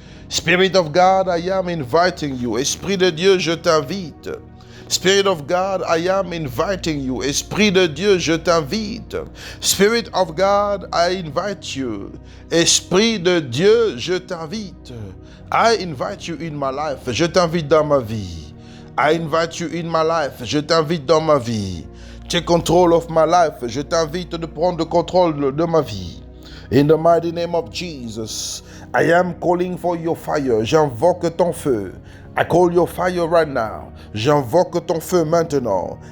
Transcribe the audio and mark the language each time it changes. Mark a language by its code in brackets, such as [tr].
[en] Spirit of God, I am inviting you. [fr] Esprit de Dieu, je t'invite. [en] Spirit of God, I am inviting you. [fr] Esprit de Dieu, je t'invite. [en] Spirit of God, I invite you. [fr] Esprit de Dieu, je t'invite. [en] I invite you in my life. [fr] Je t'invite dans ma vie. [en] I invite you in my life. [fr] Je t'invite dans ma vie. [en] Take control of my life. [fr] Je t'invite de prendre le contrôle de ma vie. [en] In the mighty name of Jesus, I am calling for your fire. [fr] J'invoque ton feu. [en] I call your fire right now. [fr] J'invoque ton feu maintenant.